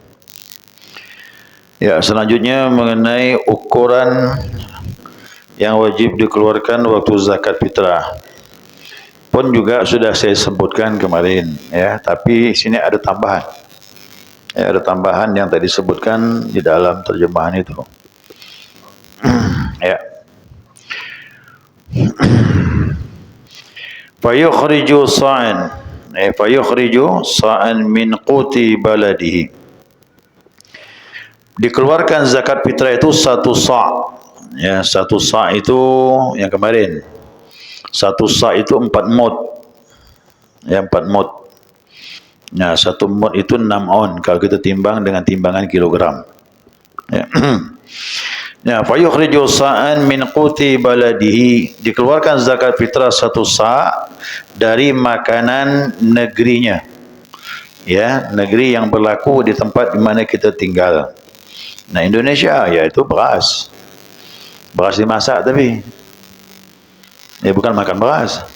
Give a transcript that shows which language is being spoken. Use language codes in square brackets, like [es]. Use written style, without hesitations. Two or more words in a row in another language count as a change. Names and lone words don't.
[id] Ya, selanjutnya mengenai ukuran yang wajib dikeluarkan waktu zakat fitrah. Pun juga sudah saya sebutkan kemarin, ya. Tapi sini ada tambahan. Ya, ada tambahan yang tadi disebutkan di dalam terjemahan itu. Ya. [ar] فيخرج صاعا. فيخرج صاعا من قوت بلده. [id] Dikeluarkan zakat fitrah itu satu sa'. Ya, satu sa' itu yang kemarin. Satu sa' itu 4 mud. Ya, 4 mud. Nah, satu mud itu 6 on kalau kita timbang dengan timbangan kilogram. Ya. Ya, [ar] فيخرج صاعا من قوت بلده. [id] Dikeluarkan zakat fitrah satu sa' dari makanan negerinya. Ya, negeri yang berlaku di tempat di mana kita tinggal. Nah, Indonesia yaitu beras. Beras dimasak tapi bukan makan beras.